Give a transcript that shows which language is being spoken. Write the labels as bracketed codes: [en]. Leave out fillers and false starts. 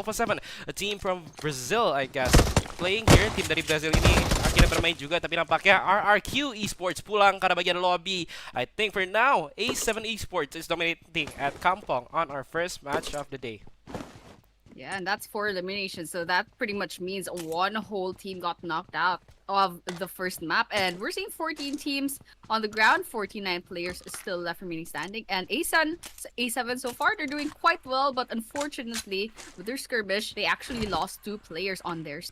[en] Alpha 7, a team from Brazil, I guess. Playing here, [id] tim dari Brazil ini akhirnya bermain juga, tapi nampaknya RRQ Esports pulang ke arah bagian lobby. [en] I think for now, A7 Esports is dominating at Kampong on our first match of the day. Yeah, and that's 4 eliminations, so that pretty much means one whole team got knocked out of the first map, and we're seeing 14 teams on the ground, 49 players still left remaining standing, and A7 so far, they're doing quite well, but unfortunately, with their skirmish, they actually lost 2 players on their